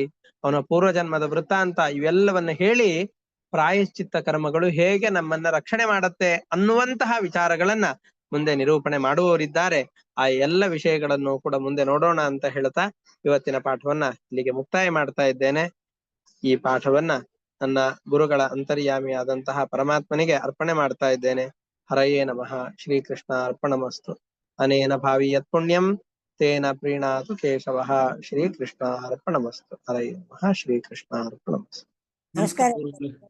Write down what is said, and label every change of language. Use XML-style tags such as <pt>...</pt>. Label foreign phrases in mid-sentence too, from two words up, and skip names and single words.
<kn>ಅವನ ಪೂರ್ವಜನ್ಮದ ವೃತ್ತಾಂತ ಇವೆಲ್ಲವನ್ನು ಹೇಳಿ ಪ್ರಾಯಶ್ಚಿತ್ತ ಕರ್ಮಗಳು ಹೇಗೆ ನಮ್ಮನ್ನ ರಕ್ಷಣೆ ಮಾಡುತ್ತೆ ಅನ್ನುವಂತಹ ವಿಚಾರಗಳನ್ನ ಮುಂದೆ ನಿರೂಪಣೆ ಮಾಡುವವರಿದ್ದಾರೆ. ಆ ಎಲ್ಲ ವಿಷಯಗಳನ್ನು ಕೂಡ ಮುಂದೆ ನೋಡೋಣ ಅಂತ ಹೇಳ್ತಾ ಇವತ್ತಿನ ಪಾಠವನ್ನ ಇಲ್ಲಿಗೆ ಮುಕ್ತಾಯ ಮಾಡ್ತಾ ಇದ್ದೇನೆ. ಈ ಪಾಠವನ್ನ ನನ್ನ ಗುರುಗಳ ಅಂತರ್ಯಾಮಿಯಾದಂತಹ ಪರಮಾತ್ಮನಿಗೆ ಅರ್ಪಣೆ ಮಾಡ್ತಾ ಇದ್ದೇನೆ.</kn> <sa>ಹರಯೇ ನಮಃ. ಶ್ರೀಕೃಷ್ಣ ಅರ್ಪಣಮಸ್ತು. ಅನೇನ ಭಾವಿ ಯತ್ ಪುಣ್ಯಂ ತೇನ ಪ್ರೀಣಾತು ಕೇಶವಃ. ಶ್ರೀಕೃಷ್ಣ ಅರ್ಪಣಮಸ್ತು. ಹರಯೇ ನಮಃ. ಶ್ರೀಕೃಷ್ಣ ಅರ್ಪಣಮಸ್ತು.</sa> <kn>ನಮಸ್ಕಾರ.</kn>